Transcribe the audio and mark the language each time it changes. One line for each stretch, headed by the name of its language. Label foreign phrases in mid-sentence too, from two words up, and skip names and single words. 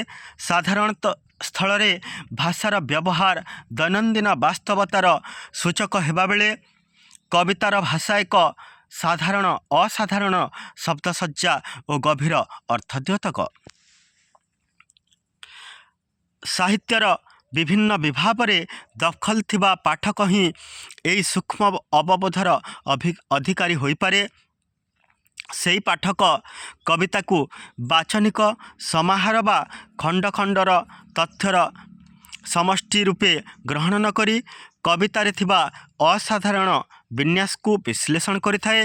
Odia: ସାଧାରଣତଃ ସ୍ଥଳ ରେ ଭାଷାର ବ୍ୟବହାର ଦୈନନ୍ଦିନ ବାସ୍ତବତାର ସୂଚକ ହେବା ବେଳେ କବିତାର ଭାଷା ଏକ ସାଧାରଣ ଅସାଧାରଣ ଶବ୍ଦସଜ୍ଜା ଓ ଗଭୀର ଅର୍ଥଦ୍ୟୋତକ। ସାହିତ୍ୟର ବିଭିନ୍ନ ବିଭାବରେ ଦଖଲ ଥିବା ପାଠକ ହିଁ ଏହି ସୂକ୍ଷ୍ମ ଅବବୋଧର ଅଧିକାରୀ ହୋଇପାରେ। ସେହି ପାଠକ କବିତାକୁ ବାଚନିକ ସମାହାର ବା ଖଣ୍ଡ ଖଣ୍ଡର ତଥ୍ୟର ସମଷ୍ଟି ରୂପେ ଗ୍ରହଣ ନ କରି କବିତାରେ ଥିବା ଅସାଧାରଣ ବିନ୍ୟାସକୁ ବିଶ୍ଳେଷଣ କରିଥାଏ।